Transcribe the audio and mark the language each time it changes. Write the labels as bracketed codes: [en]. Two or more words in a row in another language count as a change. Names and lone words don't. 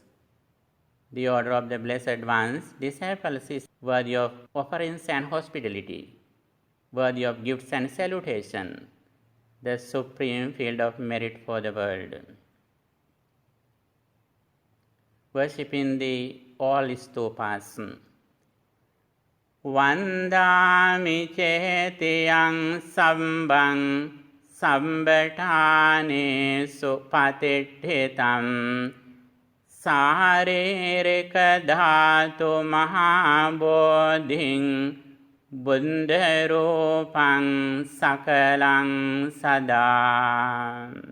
[en] The order of the Blessed One's disciples is worthy of offerings and hospitality, worthy of gifts and salutation, the supreme field of merit for the world. Worshipping the all stupas. [pi] Vandami chetiyang sambang sambatane supatithitam saririka dhatu mahabodhing buddharupang sakalang sada.